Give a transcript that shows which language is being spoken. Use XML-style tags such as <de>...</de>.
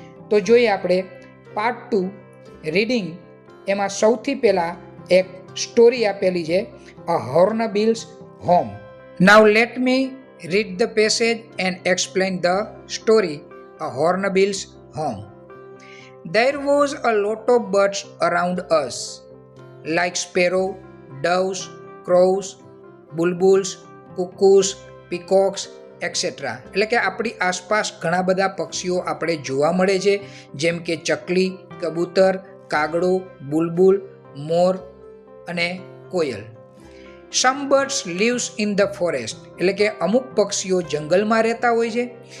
<gu>તો જોઈએ આપણે પાર્ટ 2 રીડિંગ. એમાં સૌથી પહેલાં એક સ્ટોરી આપેલી છે, અ હોર્નબિલ્સ home.</gu> <en>Now let me read the passage and explain the story, a hornbill's home. There was a lot of birds around us, like sparrow, doves, crows, bulbuls, cuckoos, peacocks, etc.</en> <gu>એટલે કે આપણી આસપાસ ઘણા બધા પક્ષીઓ આપણે જોવા મળે છે, જેમ કે ચકલી, કબૂતર, કાગડો, બુલબુલ, મોર અને કોયલ.</gu> <en>Some birds lives in the forest</en> <gu>એટલે કે અમુક પક્ષીઓ જંગલમાં રહેતા હોય છે.</gu>